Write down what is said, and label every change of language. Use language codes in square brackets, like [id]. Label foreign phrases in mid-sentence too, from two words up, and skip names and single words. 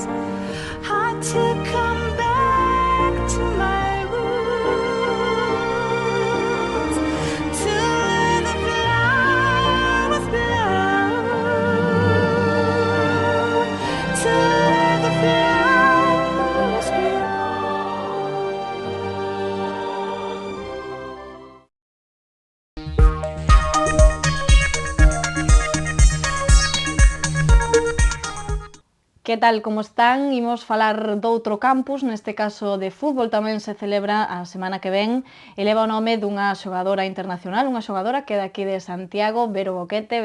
[en] Had to come back to my roots, to let the flowers bloom, to let the flowers bloom. [gl] Que tal, como están? Imos falar doutro campus, neste caso de fútbol, tamén se celebra a semana que ven e leva o nome dunha xogadora internacional, unha xogadora que é daqui de Santiago, Vero Boquete.